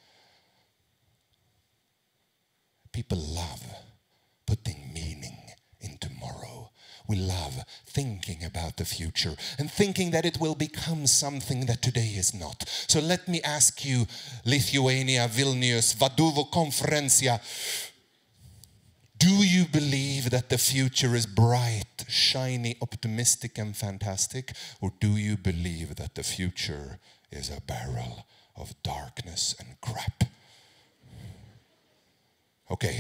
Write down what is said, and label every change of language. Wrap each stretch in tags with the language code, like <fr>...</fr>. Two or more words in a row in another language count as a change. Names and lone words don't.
<en>People love putting meaning in tomorrow. We love thinking about the future and thinking that it will become something that today is not. So let me ask you, Lithuania,</en> <lt>Vilnius, vadovų konferencija,</lt> <en>do you believe that the future is bright, shiny, optimistic and fantastic? Or do you believe that the future is a barrel of darkness and crap? Okay.</en>